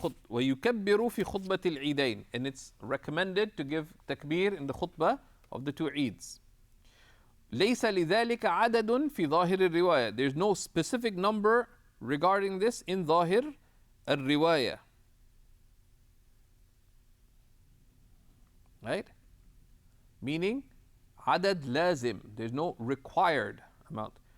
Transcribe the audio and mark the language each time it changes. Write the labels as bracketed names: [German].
[Arabic] ويكبر في خطبة العيدين, [English] and it's recommended to give takbir in the khutbah of the two Eids. [Arabic] ليس لذلك عدد في ظاهر الرواية. [English] There's no specific number regarding this in ظاهر الرواية. Right? [Arabic] Meaning عدد لازم. [English] There's no required amount.